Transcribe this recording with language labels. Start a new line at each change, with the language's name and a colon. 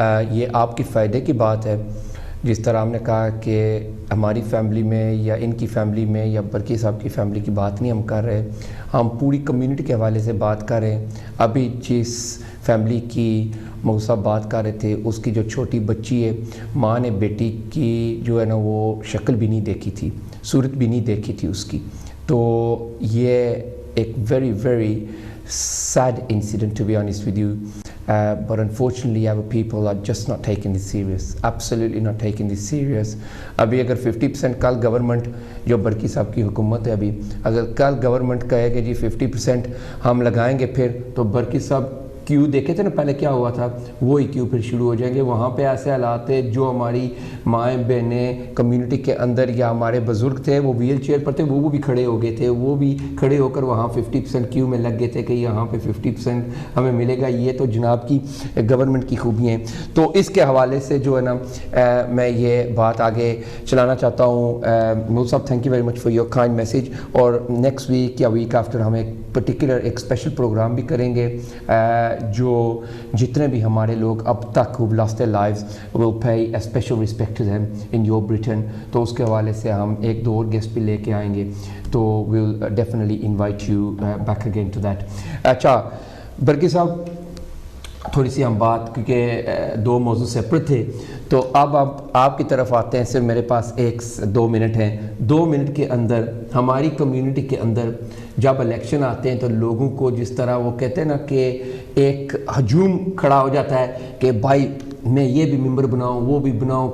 Urdu: یہ آپ کی فائدے کی بات ہے. جس طرح ہم نے کہا کہ ہماری فیملی میں یا ان کی فیملی میں یا برکی صاحب کی فیملی کی بات نہیں ہم کر رہے، ہم پوری کمیونٹی کے حوالے سے بات کر رہے ہیں. ابھی جس فیملی کی مئو صاحب بات کر رہے تھے، اس کی جو چھوٹی بچی ہے، ماں نے بیٹی کی جو ہے نا وہ شکل بھی نہیں دیکھی تھی، صورت بھی نہیں دیکھی تھی اس کی. تو یہ ایک
English: Very very sad incident, to be honest with you, but unfortunately our people are just not taking this serious, absolutely not taking this serious.
Urdu: ابھی اگر 50% کل گورنمنٹ، جو برکی صاحب کی حکومت ہے، ابھی اگر کل گورنمنٹ کہے کہ جی 50% ہم لگائیں گے پھر، تو برکی صاحب کیو دیکھے تھے نا پہلے کیا ہوا تھا، وہی کیو پھر شروع ہو جائیں گے. وہاں پہ ایسے حالات ہے، جو ہماری مائیں بہنیں کمیونٹی کے اندر یا ہمارے بزرگ تھے وہ ویل چیئر پر تھے، وہ بھی کھڑے ہو گئے تھے، وہ بھی کھڑے ہو کر وہاں 50% کیو میں لگ گئے تھے کہ یہاں پہ 50% ہمیں ملے گا. یہ تو جناب کی گورنمنٹ کی خوبیاں ہیں. تو اس کے حوالے سے جو ہے نا میں یہ بات آگے چلانا چاہتا ہوں. مئو صاحب،
English: Thank you very much for your kind message.
Urdu: اور نیکسٹ ویک یا ویک آفٹر ہم ایک پرٹیکولر ایک اسپیشل پروگرام بھی کریں گے، جو جتنے بھی ہمارے لوگ اب تک
English: who've lost their lives will pay a special respect to them in your Britain.
Urdu: تو اس کے حوالے سے ہم ایک دو اور گیسٹ بھی لے کے آئیں گے.
English: تو we'll definitely invite you back again to that.
Urdu: اچھا برکی صاحب، تھوڑی سی ہم بات، کیونکہ دو موضوع سیپریٹ تھے، تو اب آپ کی طرف آتے ہیں. صرف میرے پاس 2 منٹ ہیں. 2 منٹ کے اندر ہماری کمیونٹی کے اندر جب الیکشن آتے ہیں تو لوگوں کو جس طرح وہ کہتے ہیں نا کہ ایک ہجوم کھڑا ہو جاتا ہے کہ بھائی میں یہ بھی ممبر بناؤں، وہ بھی بناؤں.